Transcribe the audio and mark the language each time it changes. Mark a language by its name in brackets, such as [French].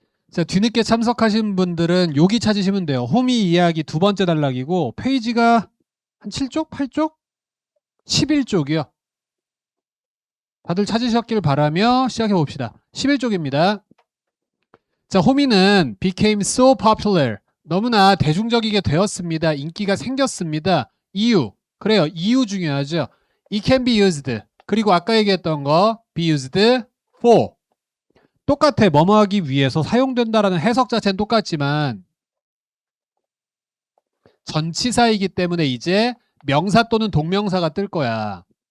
[Korean] 자, 뒤늦게 참석하신 분들은 여기 찾으시면 돼요. 호미 이야기 두 번째 단락이고 페이지가 한 7쪽? 8쪽? 11쪽이요. 다들 찾으셨길 바라며 시작해 봅시다. 11쪽입니다. 자, 호미는 [English] became so popular. [Korean] 너무나 대중적이게 되었습니다. 인기가 생겼습니다. 이유. 그래요. 이유 중요하죠. [English] It can be used. [Korean] 그리고 아까 얘기했던 거 [English] be used for. [Korean] 똑같아. 뭐뭐 하기 위해서 사용된다라는 해석 자체는 똑같지만 전치사이기 때문에 이제 명사 또는 동명사가 뜰 거야.